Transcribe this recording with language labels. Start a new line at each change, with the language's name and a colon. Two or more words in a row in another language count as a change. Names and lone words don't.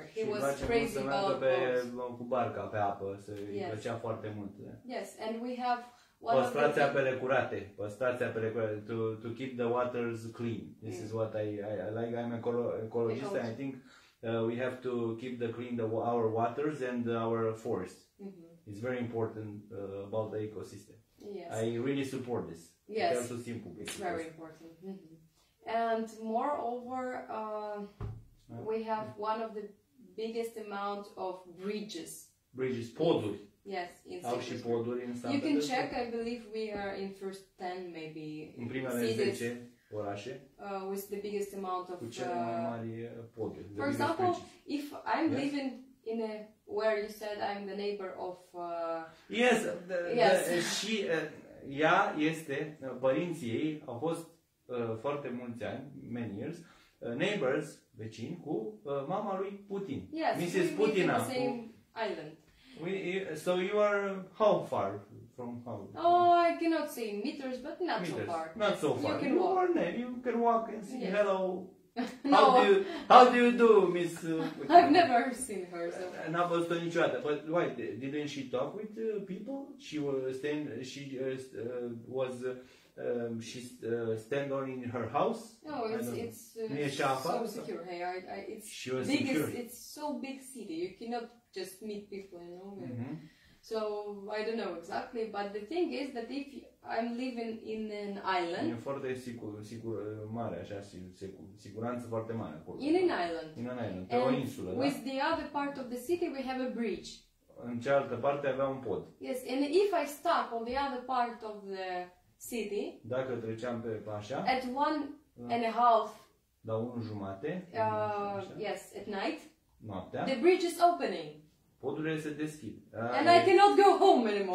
English: He was crazy about boats.
Romanian: Cu barca pe apă, îi plăcea foarte mult.
English: Yes, and we have
Romanian: Păstrați apele curate. Păstrați apele curate.
English: To keep the waters clean. This is what I like. I'm an ecologist and I think we have to keep our waters and our forests. It's very important about the ecosystem. Yes. I really support this. Yes. It's very important. And moreover, we have one of the biggest amount of bridges.
Romanian: Poduri.
English: Yes, in
Romanian: Au și poduri în Sankt.
English: You can check, I believe we are in first 10 maybe.
Romanian: În primele 10 orașe.
English: With the biggest amount of...
Romanian: Cu cele mai mari poduri.
English: For example, if I'm living in a... Where you said I'm the neighbor of... Yes,
Romanian: și ea este, părinții ei au fost foarte mulți ani,
English: many years, neighbors,
Romanian: vecini, cu mama lui Putin.
English: Yes, Mrs. we Putina. live in the same island. So you are how far from how? Oh, I cannot say meters, but not so far. Not so far. You can walk. You can walk and say hello. No. How do you do, Miss? I've never seen her. So.
Romanian: N-a văzut-o niciodată.
English: But why didn't she talk with people? She was staying. She stand on in her house. No, it's so secure. Hey, she was secure. It's so big city. You cannot just meet people, you know. So I don't know exactly, but the thing is that if I'm living in an island,
Romanian: e foarte sigur mare, așa, siguranță foarte mare acolo.
English: In an island. In an island,
Romanian: pe o insulă, da?
English: With the other part of the city, we have a bridge.
Romanian: În cealaltă parte avea un pod.
English: Yes, and if I stop on the other part of the city,
Romanian: dacă treceam pe așa,
English: at 1.5,
Romanian: la 1:30,
English: yes, at night,
Romanian: noaptea,
English: the bridge is opening.
Romanian: Podurile se deschid.
English: And I cannot go home anymore.